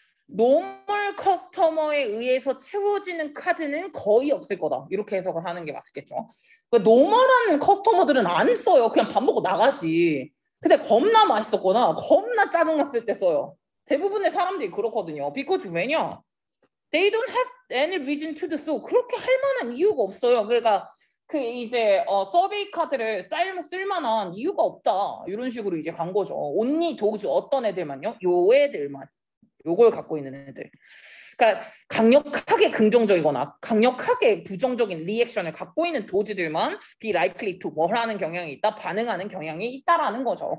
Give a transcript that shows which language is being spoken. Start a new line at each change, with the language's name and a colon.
Korean: 노멀 커스터머에 의해서 채워지는 카드는 거의 없을 거다. 이렇게 해석을 하는 게 맞겠죠. 그러니까 노멀한 커스터머들은 안 써요. 그냥 밥 먹고 나가지. 근데 겁나 맛있었거나 겁나 짜증났을 때 써요. 대부분의 사람들이 그렇거든요. because 왜냐?
English: They don't have any reason to do so.
Korean: 그렇게 할 만한 이유가 없어요. 그러니까 그 이제 서베이 카드를 쓸만한 이유가 없다. 이런 식으로 이제 간 거죠. only 도주 어떤 애들만요? 요 애들만. 요걸 갖고 있는 애들. 그러니까 강력하게 긍정적이거나 강력하게 부정적인 리액션을 갖고 있는 도주들만 be likely to 뭘 하는 경향이 있다, 반응하는 경향이 있다라는 거죠.